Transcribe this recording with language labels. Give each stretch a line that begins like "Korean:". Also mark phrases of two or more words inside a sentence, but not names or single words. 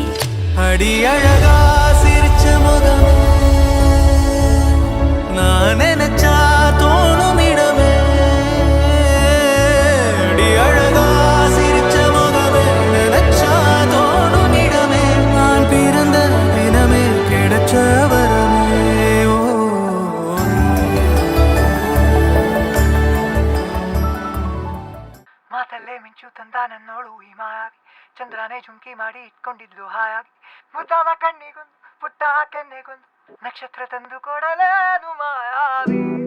Tamil: அடி அழகா சிரிச்ச முகமே, நான் நினைச்சா தோணும் இடமே. அடி அழகா சிரிச்ச முகமே, நினைச்சா தோணும் இடமே. நான் பிறந்த தினமே கிடைச்ச வரமே.
Kannada: ಮಾತಲ್ಲೇ ಮಿಂಚು ತಂದ ನನ್ನೋಳು ಈ ಮಾಯಾವಿ, ಚಂದ್ರನೇ ಜುಂಕಿ ಮಾಡಿ ಇಟ್ಕೊಂಡಿದ್ಲು ಹಾಯಾಗಿ. ಮುದ್ದಾದ ಕಣ್ಣಿಗೊಂದು ಪುಟ್ಟ ಕೆನ್ನೆಗೊಂದು ನಕ್ಷತ್ರ ತಂದು ಕೊಡಲೇನು ಮಾಯಾವಿ.